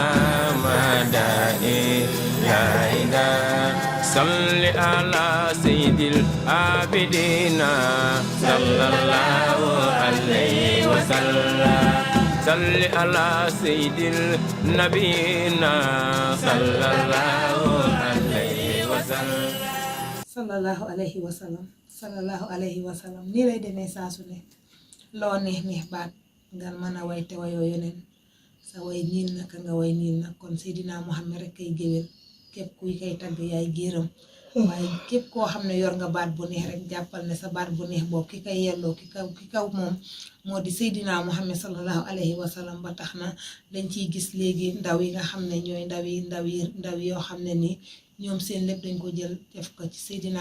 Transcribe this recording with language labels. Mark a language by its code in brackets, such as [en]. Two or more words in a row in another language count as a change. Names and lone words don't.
[ar] مدائي لا إله صل على سيد العابدين صلى الله عليه وسلم صل على سيد النبيين صلى الله عليه وسلم صلى الله عليه وسلم [wo] nii lay demee saa su ne loo neex baat nga mën a way te wayoo yeneen sa way niin na ka nga way niin na kon Seydina Muhammad rek kay géwél képp kuy kay tagg yaay géeram waaye képp koo xam ne yor nga baat bu neex rek jàppal ne sa baat bu neex boobu ki kay yelloo ki kaw moom moo di Seydina Muhammad [ar] صلى الله عليه وسلم [wo] ba tax na dañ ciy gis léegi ndaw yi nga xam ne ñooy ndaw yoo xam ne nii ñoom seen lépp dañ ko jël def ko ci Seydina